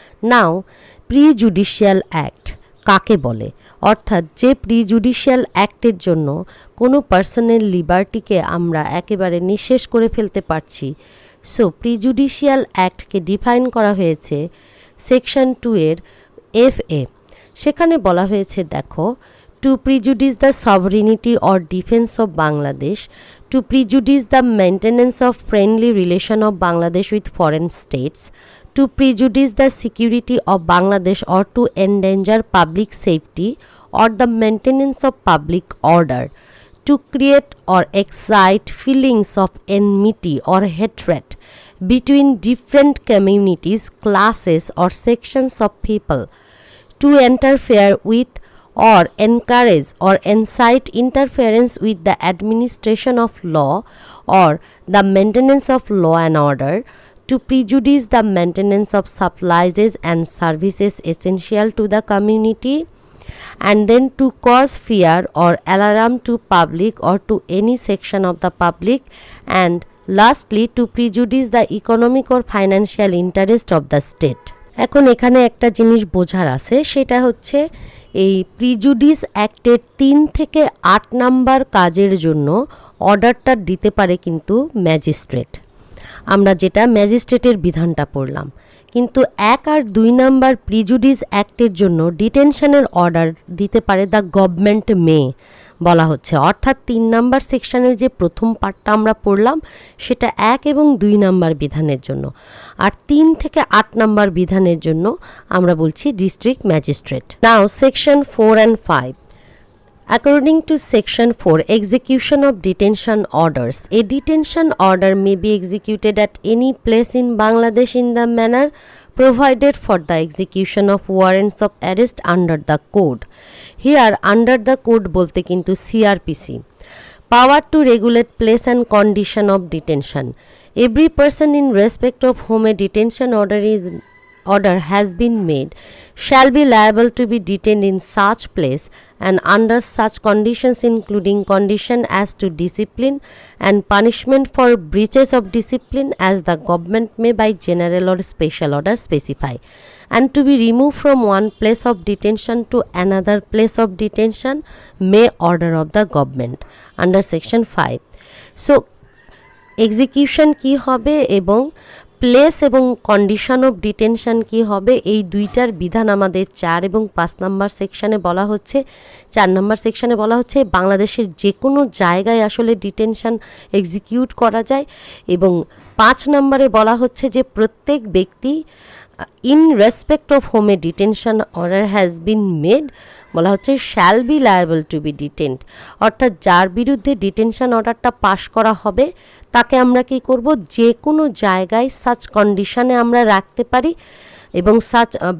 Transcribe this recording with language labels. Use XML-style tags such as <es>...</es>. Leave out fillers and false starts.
<bn>নাও প্রিজুডিশিয়াল act কাকে বলে, অর্থাৎ যে প্রিজুডিশিয়াল অ্যাক্টের জন্য কোনো পার্সনের লিবার্টিকে আমরা একেবারে নিঃশেষ করে ফেলতে পারছি। সো প্রিজুডিশিয়াল অ্যাক্টকে ডিফাইন করা হয়েছে সেকশন 2 এর FA। সেখানে বলা হয়েছে দেখো,</bn> <en>To prejudice the sovereignty or defence of Bangladesh, to prejudice the maintenance of friendly relation of Bangladesh with foreign states, to prejudice the security of Bangladesh or to endanger public safety or the maintenance of public order, to create or excite feelings of enmity or hatred between different communities, classes or sections of people, to interfere with or encourage or incite interference with the administration of law or the maintenance of law and order, to prejudice the maintenance of supplies and services essential to the community, and then to cause fear or alarm to public or to any section of the public, and lastly to prejudice the economic or financial interest of the state.</en> <bn>এখন এখানে একটা জিনিস বোঝার আছে, সেটা হচ্ছে এই prejudice অ্যাক্টের 3 থেকে 8 নাম্বার কাজের জন্য অর্ডারটা দিতে পারে কিন্তু ম্যাজিস্ট্রেট। আমরা যেটা ম্যাজিস্ট্রেটের বিধানটা পড়লাম, কিন্তু 1 আর 2 নাম্বার প্রিজুডিস অ্যাক্টের জন্য ডিটেনশনের অর্ডার দিতে পারে দ্য গভর্নমেন্ট মে বলা হচ্ছে। অর্থাৎ 3 নাম্বার সেকশনের যে প্রথম পার্টটা আমরা পড়লাম সেটা 1 এবং 2 নাম্বার বিধানের জন্য, আর 3 থেকে 8 নাম্বার বিধানের জন্য আমরা বলছি district magistrate.</bn> <en>Now section 4 and 5. According to Section 4, execution of detention orders. A detention order may be executed at any place in Bangladesh in the manner provided for the execution of warrants of arrest under the code. Here under the code</en> <bn>bolte kintu</bn> <en>CRPC. Power to regulate place and condition of detention. Every person in respect of whom a detention order has been made shall be liable to be detained in such place and under such conditions, including condition as to discipline and punishment for breaches of discipline as the government may by general or special order specify, and to be removed from one place of detention to another place of detention may order of the government under section 5. So execution</en> <bn>ki hobe ebong place এবং condition of detention কি হবে, এই দুইটার বিধান আমাদের 4 এবং 5 number সেকশনে বলা হচ্ছে। 4 নাম্বার সেকশনে বলা হচ্ছে বাংলাদেশের যে কোনো জায়গায় আসলে ডিটেনশন এক্সিকিউট করা যায়, এবং 5 নম্বরে বলা হচ্ছে যে প্রত্যেক ব্যক্তি</bn> <en>in respect of whom a detention order has been made</en> <bn>বলা হচ্ছে</bn> <en>shall be liable to be detained,</en> <bn>অর্থাৎ যার বিরুদ্ধে ডিটেনশন অর্ডারটা পাশ করা হবে তাকে আমরা কি করব, যে কোনো জায়গায় সাচ কন্ডিশনে আমরা রাখতে পারি, এবং সাচ</bn>